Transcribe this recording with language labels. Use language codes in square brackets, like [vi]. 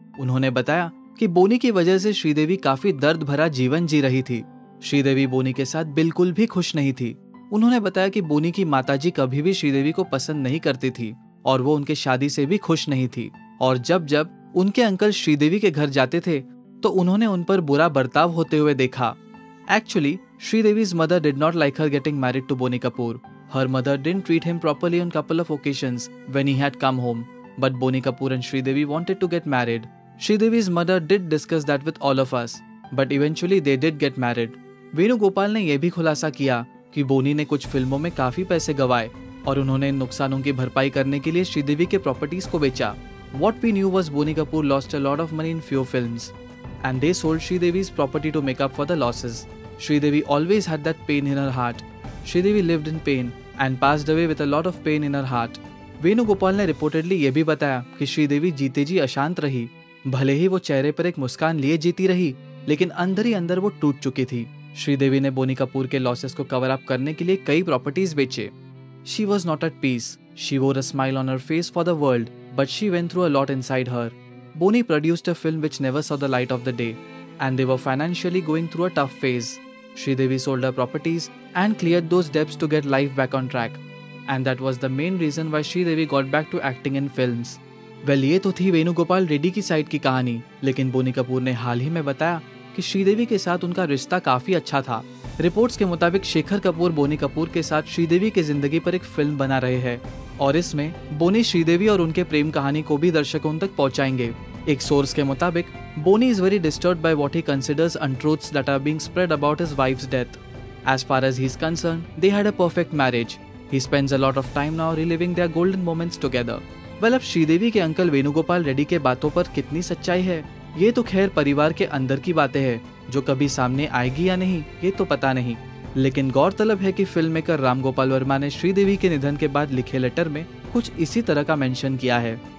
[hi] उन्होंने बताया कि बोनी की वजह से श्रीदेवी काफी दर्द भरा जीवन जी रही थी। श्रीदेवी बोनी के साथ बिल्कुल भी खुश नहीं थी। उन्होंने बताया कि बोनी की माताजी कभी भी श्रीदेवी को पसंद नहीं करती थी और वो उनके शादी से भी खुश नहीं थी, और जब जब उनके अंकल श्रीदेवी के घर जाते थे तो उन्होंने उन पर बुरा बर्ताव होते हुए देखा। [en] Actually, Sridevi's mother did not like her getting married to Boney Kapoor. Her mother didn't treat him properly on couple of occasions when he had come home. But Boney Kapoor and Sridevi wanted to get married. Sridevi's mother did discuss that with all of us, but eventually they did get married. [hi] Venugopal ने यह भी खुलासा किया कि बोनी ने कुछ फिल्मों में काफी पैसे गंवाए और उन्होंने इन नुकसानों की भरपाई करने के लिए श्रीदेवी के प्रॉपर्टीज को बेचा। [en] What we knew was Boney Kapoor lost a lot of money in few films, and they sold Sridevi's property to make up for the losses. Sridevi always had that pain in her heart. Sridevi lived in pain and passed away with a lot of pain in her heart. [hi] Venugopal ने reportedly ये भी बताया कि श्रीदेवी जीते जी अशांत रही। भले ही वो चेहरे पर एक मुस्कान लिए जीती रही, लेकिन अंदर ही अंदर वो टूट चुकी थी। श्रीदेवी ने बोनी कपूर के लॉसेस को कवर अप करने के लिए कई प्रॉपर्टीज बेचे। [en] She was not at peace. She wore a smile on her face for the world, but she went through a lot inside her. Boney produced a film which never saw the light of the day, and they were financially going through a tough phase. Sridevi sold her properties and cleared those debts to get life back on track. And that was the main reason why Sridevi got back to acting in films. [hi] Well, ये तो थी वेणुगोपाल रेड्डी की side की कहानी, लेकिन बोनी कपूर ने हाल ही में बताया कि श्रीदेवी के साथ उनका रिश्ता काफी अच्छा था। रिपोर्ट्स के मुताबिक शेखर कपूर बोनी कपूर के साथ श्रीदेवी की जिंदगी पर एक फिल्म बना रहे हैं और इसमें बोनी श्रीदेवी और उनके प्रेम कहानी को भी दर्शकों तक पहुंचाएंगे। एक सोर्स के मुताबिक बोनी [en] is very disturbed by what he considers untruths that are being spread about his wife's death. As far as he's concerned, they had a perfect marriage. He spends a lot of time now reliving their golden moments together. [hi] Well, अब श्रीदेवी के uncle Venugopal Reddy के बातों पर कितनी सच्चाई है, ये तो खैर परिवार के अंदर की बातें हैं, जो कभी सामने आएगी या नहीं ये तो पता नहीं। लेकिन गौरतलब है कि फिल्म मेकर राम गोपाल वर्मा ने श्रीदेवी के निधन के बाद लिखे लेटर में कुछ इसी तरह का मेंशन किया है।